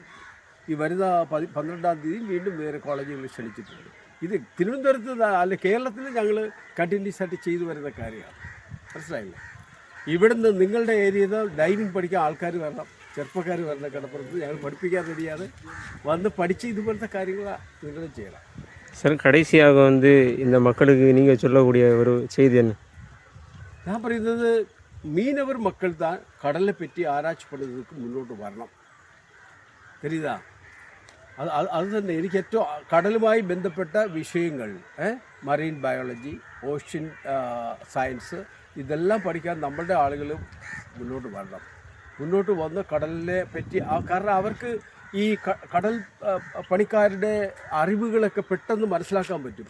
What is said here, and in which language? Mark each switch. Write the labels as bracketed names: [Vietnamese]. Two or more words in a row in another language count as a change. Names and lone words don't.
[Malayalam] ഈ വരുന്ന 12-ാം തീയതി വീണ്ടും വേറെ കോളേജുകളിൽ ക്ഷണിച്ചിട്ടുണ്ട്. ഇത് തിരുവനന്തപുരത്ത് അല്ല കേരളത്തിൽ ഞങ്ങൾ കണ്ടിന്യൂസ് ആയിട്ട് ചെയ്തു വരുന്ന കാര്യമാണ്, മനസ്സിലായില്ലേ? ഇവിടുന്ന് നിങ്ങളുടെ ഏരിയയിൽ നിന്ന് ഡൈവിംഗ് പഠിക്കാൻ ആൾക്കാർ വരണം, ചെറുപ്പക്കാർ വരണം കടപ്പുറത്ത്, ഞങ്ങൾ പഠിപ്പിക്കാൻ റെഡിയാണ്, വന്ന് പഠിച്ച് ഇതുപോലത്തെ കാര്യങ്ങൾ നിങ്ങൾ ചെയ്യണം. [Tamil] சார் கடைசியாக வந்து இந்த மக்களுக்கு நீங்கள் சொல்லக்கூடிய ஒரு செய்தி என்ன? [Malayalam] ഞാൻ പറയുന്നത് [Tamil] மீனவர் மக்கள் தான் கடலை பற்றி ஆராய்ச்சி பண்ணுறதுக்கு முன்னோட்டு வரணும், தெரியுதா? [Malayalam] അത് തന്നെ എനിക്ക് ഏറ്റവും കടലുമായി ബന്ധപ്പെട്ട വിഷയങ്ങൾ, [English] marine biology, ocean science, [Malayalam] ഇതെല്ലാം പഠിക്കാൻ നമ്മളുടെ ആളുകൾ മുന്നോട്ട് വന്ന് കടലിനെ പറ്റി കാരണം അവർക്ക് ഈ കടൽ പണിക്കാരുടെ അറിവുകളൊക്കെ പെട്ടെന്ന് മനസ്സിലാക്കാൻ പറ്റും.